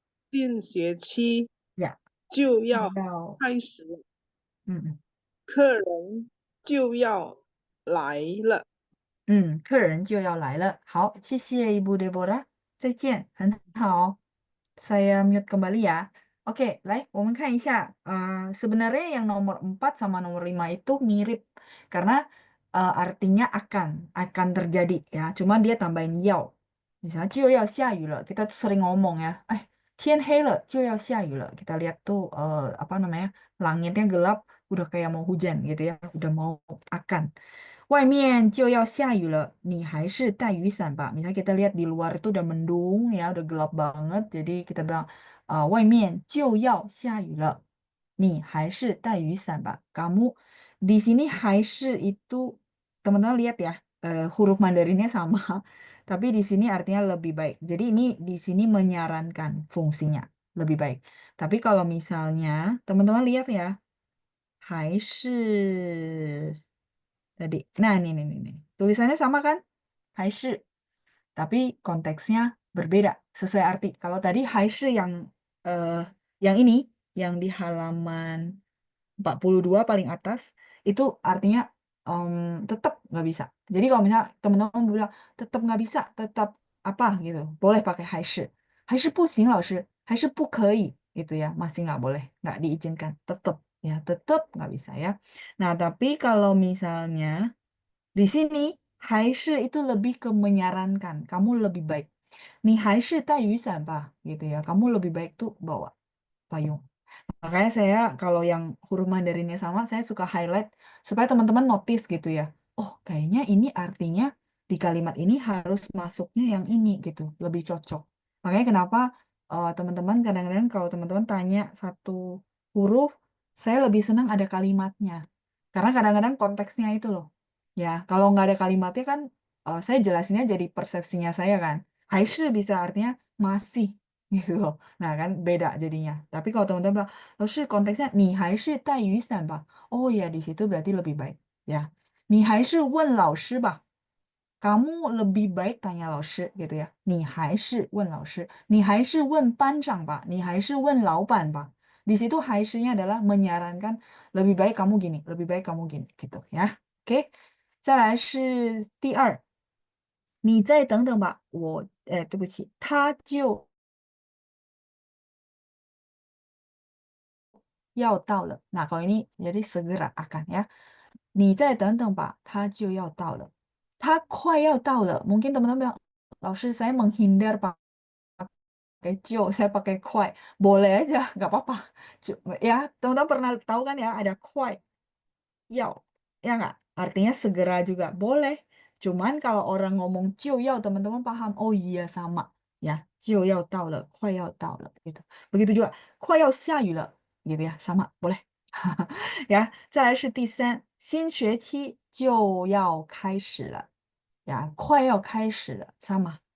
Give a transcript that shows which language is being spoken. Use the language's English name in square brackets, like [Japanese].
[Chinese] 新学期呀，就要要开始了，嗯客人就要来了。客人就要来了。好，谢谢 Ibu Deborah，再见，很好。 [Indonesian] Saya mute kembali ya. Oke, [Chinese] 来，我们看一下。 [Indonesian] Sebenarnya yang nomor 4 sama nomor 5 itu mirip karena artinya akan terjadi ya. Cuma dia tambahin yao. Misalnya [Chinese] 就要下雨了, [Indonesian] kita tuh sering ngomong ya. [Chinese] 天黑了就要下雨了. [Indonesian] Kita lihat tuh apa namanya, langitnya gelap, udah kayak mau hujan gitu ya, udah mau akan. [Chinese] 外面就要下雨了，你还是带雨伞吧。 [Indonesian] Misalnya kita lihat di luar itu udah mendung ya, udah gelap banget. Jadi kita bilang, [Chinese] 外面就要下雨了，你还是带雨伞吧。 [Indonesian] Kamu di sini 还是 itu teman-teman lihat ya, huruf Mandarinnya sama, tapi di sini artinya lebih baik. Jadi ini di sini menyarankan fungsinya lebih baik. Tapi kalau misalnya teman-teman lihat ya, 还是 tadi. Nah, ini. Tulisannya sama kan? 还是. Tapi konteksnya berbeda, sesuai arti. Kalau tadi 还是 eh, yang ini, yang di halaman 42 paling atas, itu artinya tetap nggak bisa. Jadi kalau misalnya teman-teman bilang tetap nggak bisa, tetap apa gitu, boleh pakai 还是. [Chinese] 还是不行老师，还是不可以 [Indonesian] gitu ya, masih nggak boleh, nggak diizinkan, tetap ya, tetap nggak bisa ya. Nah, tapi kalau misalnya di sini 还是 itu lebih ke menyarankan, kamu lebih baik. [Chinese] 你还是带雨伞吧 [Indonesian] gitu ya. Kamu lebih baik tuh bawa payung. Makanya saya kalau yang huruf Mandarinnya sama, saya suka highlight supaya teman-teman notice gitu ya. Oh, kayaknya ini artinya di kalimat ini harus masuknya yang ini gitu, lebih cocok. Makanya kenapa teman-teman kadang-kadang kalau teman-teman tanya satu huruf, saya lebih senang ada kalimatnya. Karena kadang-kadang konteksnya itu loh. Ya, kalau nggak ada kalimatnya kan saya jelasinnya jadi persepsinya saya kan. 还是 bisa artinya masih gitu loh. Nah, kan beda jadinya. Tapi kalau teman-teman bilang, 老师 konteksnya [Chinese] 你还是带雨伞吧. [Indonesian] Oh ya, di situ berarti lebih baik. [Chinese] Ya. 你还是问老师吧. [Indonesian] Kamu lebih baik tanya 老师 gitu ya. [Chinese] 你还是问老师.你还是问班长吧. 你还是问老板吧. [Indonesian] Di situ 还是nya adalah menyarankan lebih baik kamu gini, lebih baik kamu gini gitu ya. Oke. [Chinese] 再来是第2，你再等等吧，对不起，他就要到了。 [Indonesian] Nah, kalau ini jadi segera akan ya. [Chinese] 你再等等吧，他就要到了。他快要到了。 [Indonesian] Mungkin teman-teman bilang, 老师 saya menghindar pakai 就 saya pakai 快 boleh aja, nggak apa-apa. Ya, teman-teman pernah tahu kan ya, ada 快 要, ya nggak? Artinya segera juga boleh. Cuman kalau orang ngomong 就要, teman-teman paham, oh iya sama ya, [Chinese] 就要到了，快要到了 [Indonesian] gitu. Begitu juga [Chinese] 快要下雨了 [Indonesian] gitu ya, sama boleh. [Chinese] Ya, 再来是第3，新学期就要开始了 ya, 快要开始了 sama.